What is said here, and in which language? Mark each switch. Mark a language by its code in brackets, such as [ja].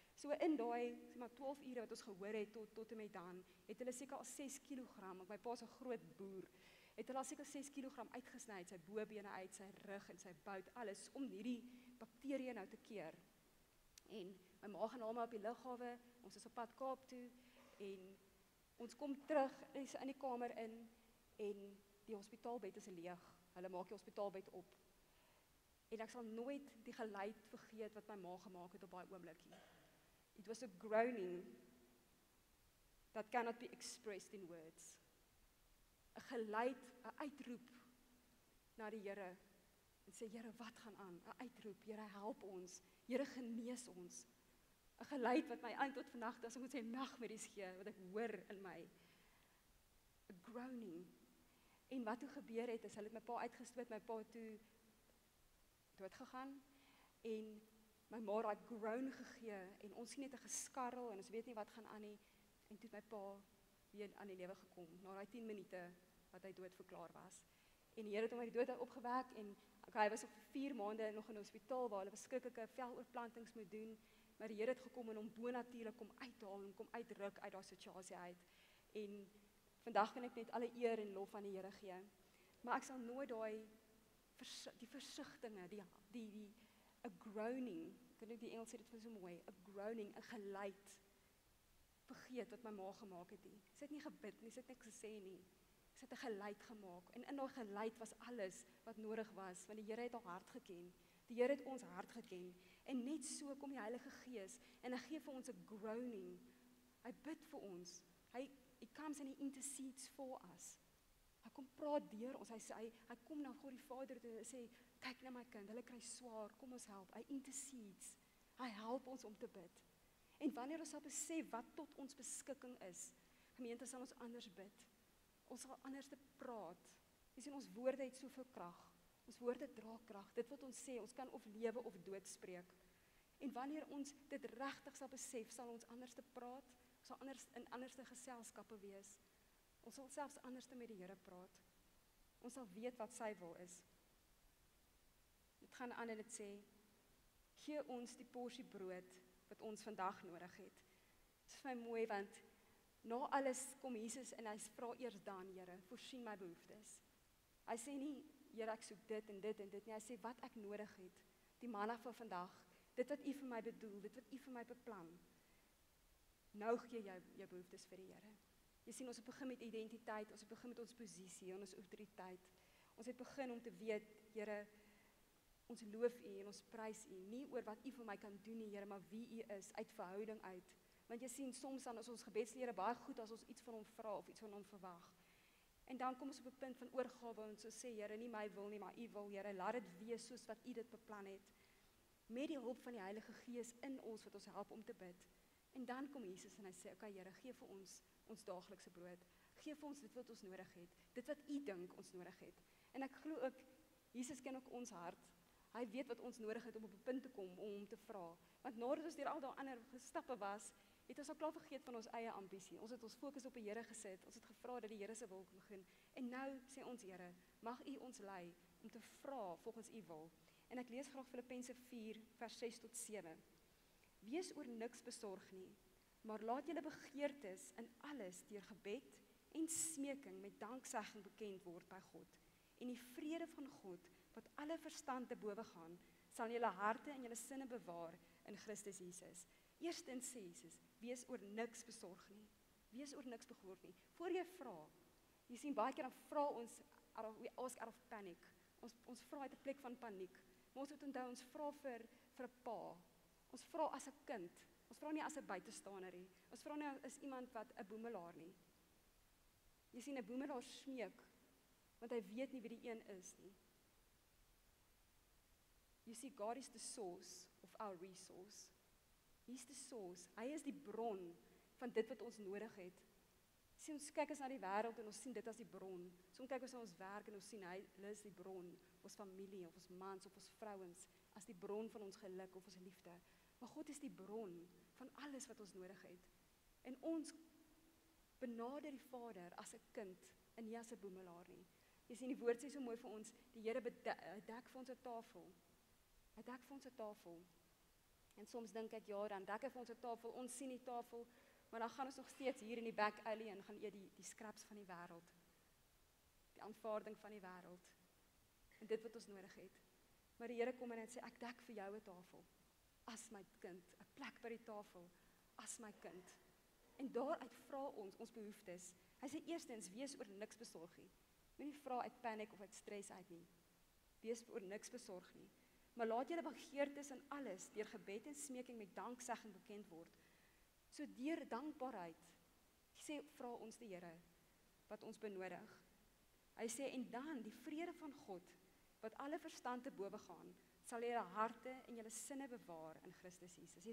[af] So in daai, sê maar 12 ure wat ons gehoor het tot en met dan, het hulle seker al 6 kilogram, my pa is 'n groot boer, het hulle al seker 6 kilogram uitgesny, sy bobene uit, sy rug en sy bout, alles om hierdie bakterieë nou te keer. En my ma gaan hom op die lughawe, ons is op pad Kaap toe en ons kom terug in die kamer in en die hospitaalbed is leeg. Hulle maak die hospitaalbed op. En ek sal nooit die geluid vergeet wat my ma gemaak het op daai oomblikie. [en] It was a groaning that cannot be expressed in words. [af] 'n Geluid, 'n uitroep na die Here en sê, Here, wat gaan aan? 'n Uitroep, Here, help ons. Here, genees ons. 'n Geluid wat my aan tot vandag, as ek moet sê, nagmerries gee, wat ek hoor in my. 'n Groaning. En wat toe gebeur het, is hulle het my pa uitgestoot, my pa toe doodgegaan en my ma het groan gegee en ons sien net 'n geskarrel en ons weet nie wat gaan aan nie en toe het my pa weer aan die lewe gekom na daai 10 minute wat hy dood verklaar was. En die Here het hom uit die dood opgewek en hy was op 4 maande nog in die hospitaal waar hulle verskriklike veloorplantings moet doen Maar die Here het gekom en hom bonatuurlik kom uithaal en kom uitruk uit daai situasie uit. En vandag kan ek net alle eer en lof aan die Here gee. Maar ek sal nooit die versigtinge, die [en] a groaning, [af] ek weet die Engels sê dit so mooi, a groaning, 'n geluid vergeet wat my ma gemaak het nie. Sy het nie gebid nie, sy het niks gesê nie. Sy het 'n geluid gemaak en in daai geluid was alles wat nodig was, want die Here het haar hart geken. Die Here het ons hart geken en net so kom die Heilige Gees en hy gee vir ons 'n groaning. Hy bid vir ons. [en] Hy comes and he intercedes for us. [af] Hy kom praat deur ons. Hy kom na God die Vader toe en sê, kyk na my kind, hulle kry swaar, kom ons help. Hy intercedes. Hy help ons om te bid. En wanneer ons sal besef wat tot ons beskikking is, gemeente, sal ons anders bid. Ons sal anders te praat. Jy sien, ons woorde het soveel krag. Ons woorde dra krag. Dit wat ons sê, ons kan of lewe of dood spreek. En wanneer ons dit regtig sal besef, sal ons anders te praat, ons sal in anderste geselskappe wees. Ons sal selfs anders met die Here praat. Ons sal weet wat sy wil is. Dit gaan aan en dit sê, gee ons die porsie brood wat ons vandag nodig het. Dit is vir my mooi, want na alles kom Jesus en hy vra eers dan, Here, voorsien my behoeftes. Hy sê nie, Here, ek soek dit en dit en dit nie. Hy sê wat ek nodig het, die manna van vandag, dit wat U vir my bedoel, dit wat U vir my beplan. Nou gee jy jou behoeftes vir die Here. Jy sien, ons het begin met identiteit, ons het begin met ons posisie en ons autoriteit. Ons het begin om te weet, Here, ons loof U en ons prys U, nie oor wat U vir my kan doen nie, Here, maar wie U is, uit verhouding uit. Want jy sien, soms dan is ons gebedslede baie goed as ons iets van hom vra of iets van hom verwag. En dan kom ons op 'n punt van oorgawe en so sê, Here, nie my wil nie, maar U wil, Here, laat dit wees soos wat U dit beplan het. Met die hulp van die Heilige Gees in ons wat ons help om te bid. En dan kom Jesus en hy sê, okay, Here, gee vir ons daaglikse brood. Gee vir ons dit wat ons nodig het. Dit wat U dink ons nodig het. En ek glo ook, Jesus ken ook ons hart. Hy weet wat ons nodig het om op 'n punt te kom, om hom te vra. Want nadat ons deur al daai ander stappe was, het ons al klaar vergeet van ons eie ambisie. Ons het ons fokus op die Here gesit. Ons het gevra dat die Here se wil begin. En nou sê ons, Here, mag U ons lei om te vra volgens U wil. En ek lees graag Filippense 4 vers 6 tot 7. Wees oor niks besorg nie, maar laat julle begeertes in alles deur gebed en smeking met danksegging bekend word by God. En die vrede van God, wat alle verstand te bowe gaan, sal julle harte en julle sinne bewaar in Christus Jesus. Eerstens sê Jesus, wees oor niks besorg nie. Wees oor niks besorg nie. Voor jy vra, jy sien baie keer dan vra ons, [en] we ask out of panic. [af] Ons vra uit 'n plek van paniek. Maar ons moet onthou, ons vra vir 'n pa. Ons vra as 'n kind. Ons vra nie as 'n buitestander nie. Ons vra nie as iemand wat 'n boemelaar nie. Jy sien, 'n boemelaar smeek, want hy weet nie wie die een is nie. [en] You see, God is the source of our resource. He's the source. [af] Hy is die bron van dit wat ons nodig het. Sien, ons kyk as na die wêreld en ons sien dit as die bron. Soms kyk ons na ons werk en ons sien hulle is die bron, ons familie of ons mans of ons vrouens, as die bron van ons geluk of ons liefde. Maar God is die bron van alles wat ons nodig het. En ons benader die Vader as 'n kind en nie as 'n boemelaar nie. Jy sien, die woord sê so mooi vir ons, die Here dek vir ons 'n tafel. Hy dek vir ons 'n tafel. En soms dink ek, ja, dan dek hy vir ons 'n tafel, ons sien die tafel, maar dan gaan ons nog steeds hier in die [en] back alley [af] en gaan eet die scraps van die wêreld. Die aanvaarding van die wêreld. En dit wat ons nodig het. Maar die Here kom en hy sê, ek dek vir jou 'n tafel. As my kind, 'n plek by die tafel, as my kind. En daaruit vra ons behoeftes. Hy sê eerstens, wees oor niks besorg nie. Moenie vra uit paniek of uit stres uit nie. Wees oor niks besorg nie. Maar laat julle begeertes in alles deur gebed en smeking met danksegging bekend word. So deur dankbaarheid sê vra ons die Here wat ons benodig. Hy sê en dan die vrede van God wat alle verstand te bowe gaan, sal julle harte en julle sinne bewaar in Christus Jesus.